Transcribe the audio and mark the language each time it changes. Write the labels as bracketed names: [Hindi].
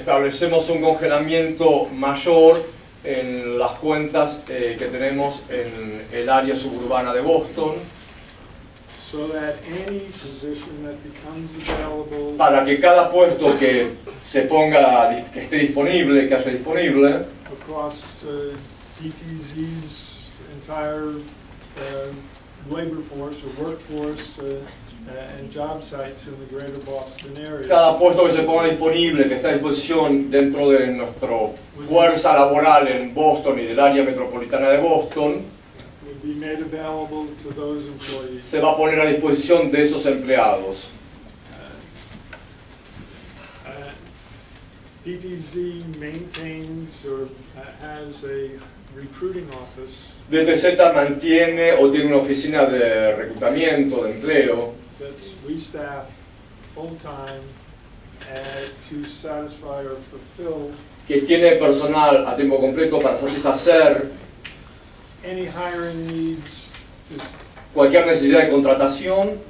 [Spanish] establecemos un congelamiento mayor en las cuentas que tenemos en el área suburbana de Boston, [English] So that any position that becomes available [Spanish] para que cada puesto que se ponga, que esté disponible, que haya disponible, [English] across DTZ's entire labor force or workforce and job sites in the greater Boston area [Spanish] cada puesto que se ponga disponible, que está a disposición dentro de nuestra fuerza laboral en Boston y del área metropolitana de Boston, [English] would be made available to those employees. [Spanish] se va a poner a disposición de esos empleados. [English] DTZ maintains or has a recruiting office [Spanish] DTZ mantiene o tiene una oficina de reclutamiento, de empleo, [English] that we staff full-time to satisfy or fulfill [Spanish] que tiene personal a tiempo completo para satisfacer [English] any hiring needs. [Spanish] cualquier necesidad de contratación.